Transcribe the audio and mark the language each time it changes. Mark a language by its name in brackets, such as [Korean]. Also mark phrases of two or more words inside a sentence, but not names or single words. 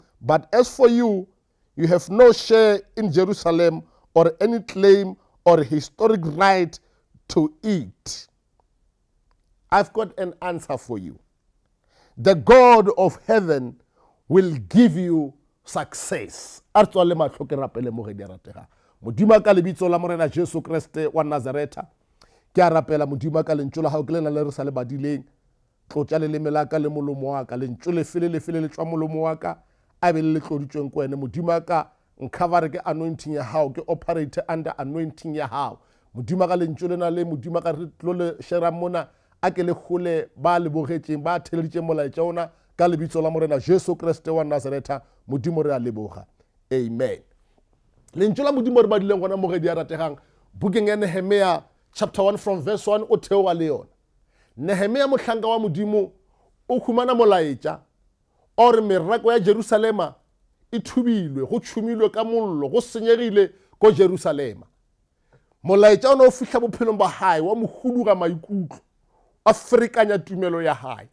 [English] But as for you, you have no share in Jerusalem or any claim or historic right to it. I've got an answer for you. The God of heaven will give you success. [Northern Sotho] Artswale mahlo ke rapele mogedi a ratega. Modimo ka lebitso la morena Jesu Kriste wa Nazareta. Ke a rapela modimo ka lentšo la hao ke lena le re sa le badileng. Tlotša leleme la ka le molomo wa ka lentšo le fele le tšwa molomo wa ka a be le tloditšweng ko wena modimo ka nkhavare ke anointing ya hao ke [English] operate under anointing [Northern Sotho] ya hao modimo ka lentšo lena le modimo ka re tlo le shera mona a ke le gole ba le bogetšeng ba theleditše molaetša ona ka lebitso la morena Jesu Kriste wa Nazareta modimo re a leboga amen. Lentšo la modimo re badileng gona mogedi a rategang bukeng ya Nehemia [English] chapter 1 from verse 1 [Northern Sotho] o theoga le yona. Nehemia mohlanka wa modimo o khumana molaetša ore merako ya Jerusalema e thubilwe go tšhumilwe ka mollo go senyegile ko Jerusalema. Molaetša ona o fihla bophelong ba hae wa mohuduga maikutlo a ferekanya tumelo ya hae.